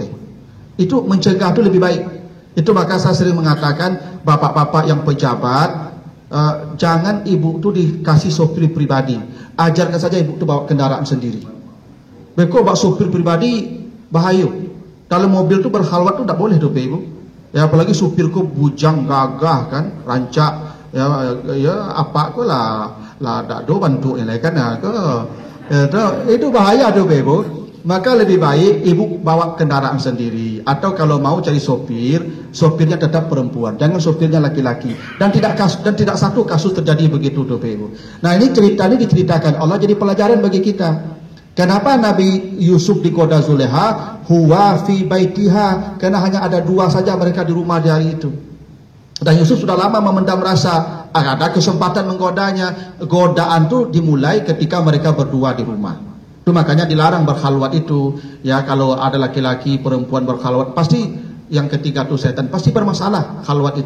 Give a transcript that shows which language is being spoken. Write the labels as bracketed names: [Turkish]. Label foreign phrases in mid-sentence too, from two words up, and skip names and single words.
[Indonesian] Itu mencegah itu lebih baik. Itu maka saya sering mengatakan bapak-bapak yang pejabat, jangan ibu tu dikasih sopir pribadi. Ajarkan saja ibu tu bawa kendaraan sendiri. Beko bawa sopir pribadi bahaya. Kalau mobil tu berkhalwat tu tak boleh tu ibu. Ya apalagi supirku bujang gagah kan, rancak. [Minangkabau] Ya apa ko lah tak do bantu yang lain kan itu bahaya tu ibu. [Indonesian] Maka lebih baik ibu bawa kendaraan sendiri, atau kalau mau cari sopirnya tetap perempuan, jangan sopirnya laki-laki. Dan tidak satu kasus terjadi begitu tuh ibu. Nah ini diceritakan Allah jadi pelajaran bagi kita. Kenapa Nabi Yusuf digoda Zuleha? [Arabic] هو في بيتها, [Indonesian] karena hanya ada dua saja mereka di rumah di hari itu. Dan Yusuf sudah lama memendam rasa, ada kesempatan menggodanya. Godaan itu dimulai ketika mereka berdua di rumah. Itu makanya dilarang berkhalwat itu. Ya kalau ada laki-laki perempuan berkhalwat, pasti yang ketiga itu setan, pasti bermasalah khalwat itu.